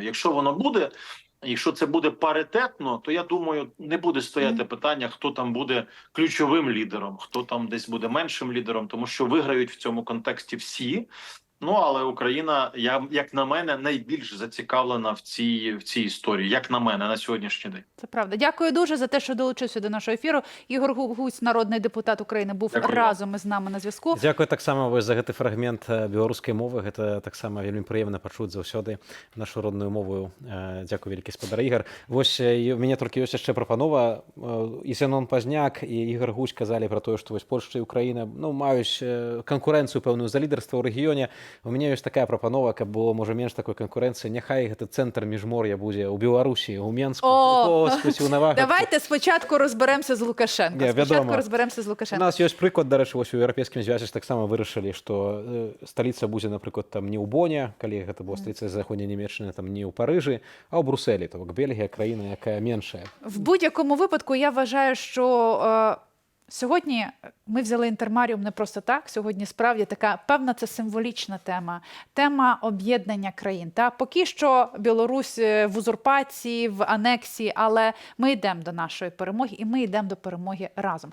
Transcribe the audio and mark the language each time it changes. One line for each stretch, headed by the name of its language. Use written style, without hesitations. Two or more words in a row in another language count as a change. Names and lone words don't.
Ukrainian: Якщо воно буде, якщо це буде паритетно, то, я думаю, не буде стояти питання, хто там буде ключовим лідером, хто там десь буде меншим лідером, тому що виграють в цьому контексті всі. Ну, але Україна, як на мене, найбільш зацікавлена в цій історії, як на мене, на сьогоднішній день. Це правда. Дякую дуже за те, що долучився до нашого ефіру. Ігор Гузь, народний депутат України, був разом із нами на зв'язку.
Belarusian: Дякую таксама за гэты фрагмент беларускай мовы. Гэта таксама вельмі прыемна пачуць заўсёды нашу родную мову. Дякую вялікі, спадар Ігор. Вось у мяне толькі ёсць яшчэ прапанова. І Зенон Пазняк, і Ігор Гузь казалі пра тое, што вось Польшча і Украіна, ну, маюць канкурэнцыю пэўную за лідарства ў рэгіёне. У мяне ёсць такая прапанова, каб было, можа, менш такой канкурэнцыі. Няхай гэты цэнтр міжмор'я будзе ў Беларусі, у Менску,
Ukrainian: давайте спочатку розберемося з Лукашенко. Спочатку розберемося з Лукашенко.
Belarusian: У нас ёсць прыклад, дарэчы, вось у еўрапейскім звязе таксама вырашылі, што сталіца будзе, напрыклад, там не ў Боне, калі гэта была сталіца заходняй Нямецчыны, там не ў Парыжы, а ў Брусэлі, то бок Бельгія краіна, якая меншая.
Ukrainian: В будь-якому випадку я вважаю, що сьогодні ми взяли інтермаріум не просто так. Сьогодні справді така певна це символічна тема. Тема об'єднання країн. Та поки що Білорусь в узурпації, в анексії, але ми йдемо до нашої перемоги і ми йдемо до перемоги разом.